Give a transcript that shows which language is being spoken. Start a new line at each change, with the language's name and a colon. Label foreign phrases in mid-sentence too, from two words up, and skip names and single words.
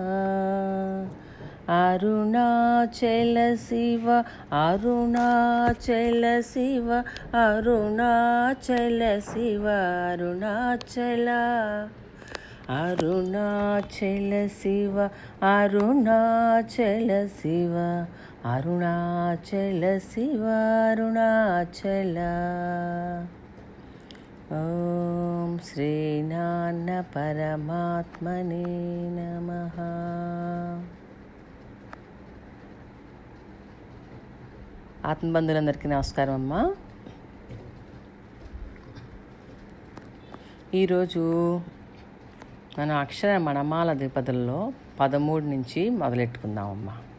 Sanskrit: अरुणाचल शिव अरुणाचल शिव अरुणाचल शिव अरुणाचल अरुणाचल शिव अरुणाचल शिव अरुणाचल शिव अरुणाचल। ओम श्रीनारायण परमात्मने नमः।
Telugu: ఆత్మబంధులందరికీ నమస్కారం అమ్మా. ఈరోజు మనం అక్షర మణమాల ద్విపదుల్లో 13 నుంచి మొదలెట్టుకుందామమ్మా.